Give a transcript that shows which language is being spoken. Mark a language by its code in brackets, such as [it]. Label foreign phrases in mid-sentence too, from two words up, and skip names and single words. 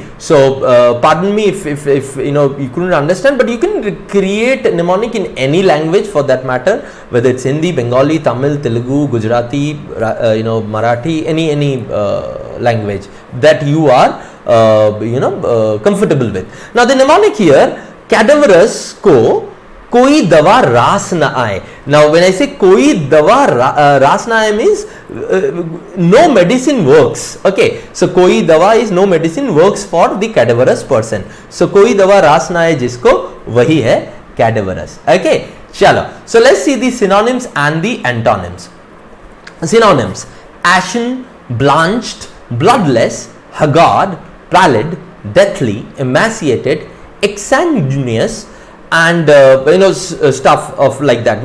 [en] So pardon me if you know you couldn't understand, but you can create a mnemonic in any language for that matter, whether it's Hindi, Bengali, Tamil, Telugu, Gujarati, you know, Marathi, any language that you are comfortable with. Now the mnemonic here, cadaverous ko [hi] कोई दवा रास न आए. [en] Now when I say [hi] कोई दवा रास न आए [en] means no medicine works. Okay, so [hi] कोई दवा [en] is no medicine works for the cadaverous person. [hi] So कोई दवा रास न आए जिसको वही है cadaverous. Okay, चलो. [en] So let's see the synonyms and the antonyms. Synonyms: ashen, blanched, bloodless, haggard, pallid, deathly, emaciated, exsanguineous, and stuff of like that.